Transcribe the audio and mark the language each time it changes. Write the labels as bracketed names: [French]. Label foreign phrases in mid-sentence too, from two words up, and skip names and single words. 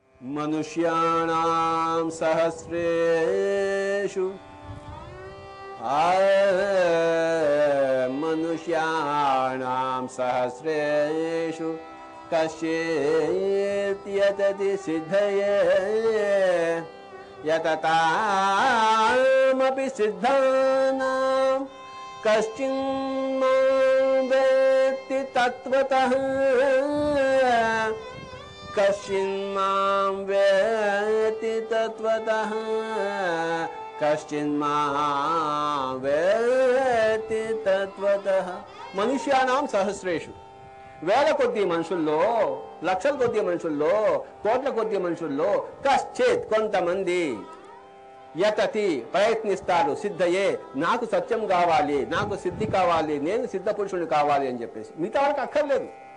[Sanskrit] मनुष्याणां सहस्रेषु मनुष्याणां सहस्रेषु कश्चित् यतति सिद्धये यततामपि सिद्धानां कश्चिन्मां वेत्ति तत्त्वतः कश्चिन्मां वेत्ति तत्त्वतः कश्चिन्मां वेत्ति तत्त्वतः मनुष्याणां सहस्रेषु [Telugu] వేల కొద్ది మనుషుల్లో లక్షల కొద్ది మనుషుల్లో కోట్ల కొద్ది మనుషుల్లో కశ్చిత్ కొంతమంది యతతి ప్రయత్నిస్తారు సిద్ధయే నాకు సత్యం కావాలి నాకు సిద్ధి కావాలి నేను సిద్ధ పురుషుని కావాలి అని చెప్పేసి మిగతా వాళ్ళకి అక్కర్లేదు.